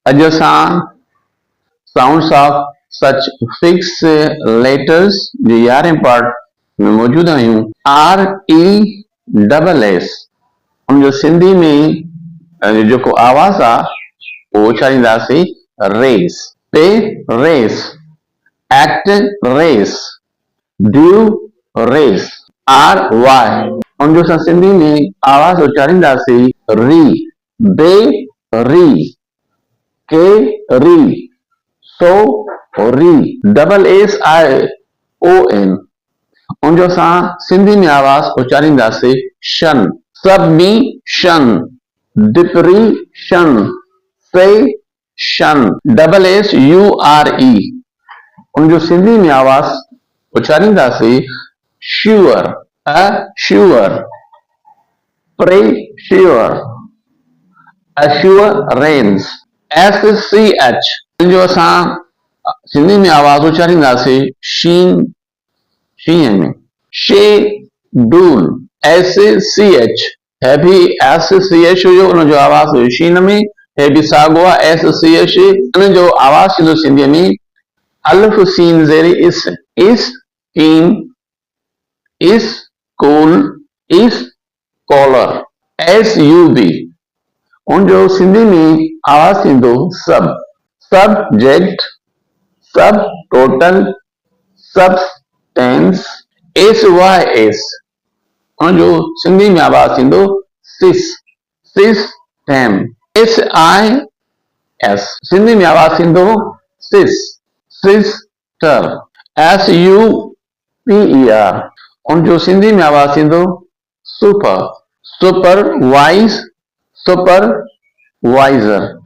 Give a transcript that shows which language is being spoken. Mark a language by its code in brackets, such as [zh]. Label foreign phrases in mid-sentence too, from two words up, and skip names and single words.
[sd] अॼु असां [en] sounds of such fix letters [sd] जे 11 पार्ट में मौजूद आहियूं। [en] R E double S [sd] उनजो सिंधी में जेको आवाज़ आहे उहो उचारींदासीं रेस। [en] pay ress, act ress, due ress. R Y [sd] उनजो असां सिंधी में आवाज़ उचारींदासीं री। [en] be ry, ca rry, so rry. double S I O N [sd] उनजो असां सिंधी में आवाज़ उचारींदासीं शन। [en] submission, depression, session. double S U R E [sd] उनजो सिंधी में आवाज़ उचारींदासीं श्योर। [en] assure, pressure, assurance। S C H [sd] जो असां सिंधी में आवाज़ उचारींदासीं शीन। शीन में शेड्यूल। [en] S C H [sd] है भी [en] S C H [sd] हुयो उनजो आवाज़ हुयो शीन में। हे बि साॻियो आहे [en] S C H. [sd] उनजो आवाज़ थींदो सिंधीअ में अलिफ सीन ज़ेर इस। [en] is keen, is cool, is collar. S U B [sd] उनजो सिंधी में आवाज़ थींदो सब। [en] subject, sub total, substance. S Y S [sd] उनजो सिंधी में आवाज़ थींदो सिस। सिस्टम। [en] S I S [sd] सिंधी में आवाज़ थींदो सिस। सिस्टर। [en] S U P E R [sd] उनजो सिंधी में आवाज़ थींदो सुपर। [en] supervise, supervisor.